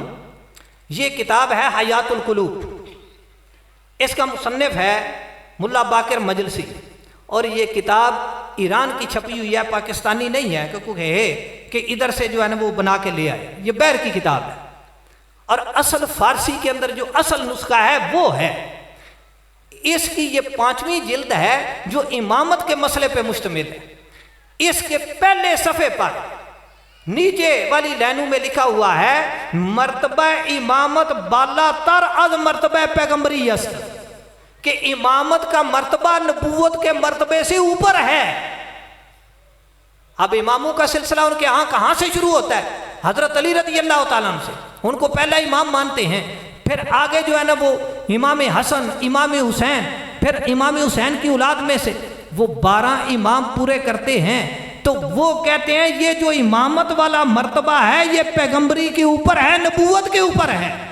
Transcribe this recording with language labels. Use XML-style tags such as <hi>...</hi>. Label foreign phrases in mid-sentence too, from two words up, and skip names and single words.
<ur>یہ کتاب ہے حیات القلوب، اس کا مصنف ہے ملا باقر مجلسی، اور یہ کتاب ایران کی چھپی ہوئی ہے، پاکستانی نہیں ہے کہ ادھر سے جو ہے نا وہ بنا کے لے آئے، یہ بیر کی کتاب ہے، اور اصل فارسی کے اندر جو اصل نسخہ ہے وہ ہے، اس کی یہ 5ویں جلد ہے جو امامت کے مسئلے پہ مشتمل ہے۔ اس کے پہلے صفحے پر نیچے والی لائنوں میں لکھا ہوا ہے</ur> <fa>مرتبہ امامت بالا تر از مرتبہ پیغمبری است،</fa> <ur>کہ امامت کا مرتبہ نبوت کے مرتبے سے اوپر ہے۔ اب اماموں کا سلسلہ ان کے ہاں کہاں سے شروع ہوتا ہے؟ حضرت علی</ur> <ar>رضی اللہ تعالیٰ عنہ</ar> <ur>سے، ان کو پہلا امام مانتے ہیں، پھر آگے جو ہے نا وہ امام حسن، امام حسین، پھر امام حسین کی اولاد میں سے وہ 12 امام پورے کرتے ہیں، تو وہ کہتے ہیں یہ جو امامت والا مرتبہ ہے یہ پیغمبری کے اوپر ہے، نبوت کے اوپر ہے۔</ur>